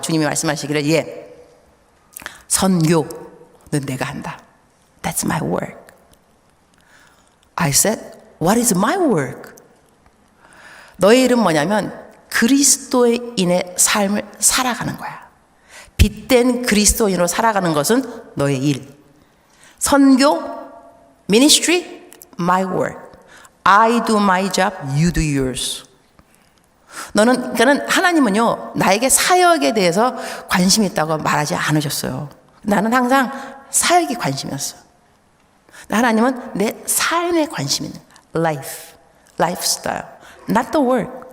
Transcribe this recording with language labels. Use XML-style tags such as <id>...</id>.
<ko>주님이 말씀하시기를, 예, 선교는 내가 한다.</ko> <en>That's my work. I said, what is my work?</en> <ko>너의 일은 뭐냐면 그리스도인의 삶을 살아가는 거야. 빛된 그리스도인으로 살아가는 것은 너의 일.</ko> <en>선교, ministry, my work. I do my job, you do yours.</en> <ko>그러니까는 하나님은요, 나에게 사역에 대해서 관심이 있다고 말하지 않으셨어요. 나는 항상 사역이 관심이었어. 하나님은 내 삶에 관심이 있는</ko> <en>life, lifestyle, not the work.</en>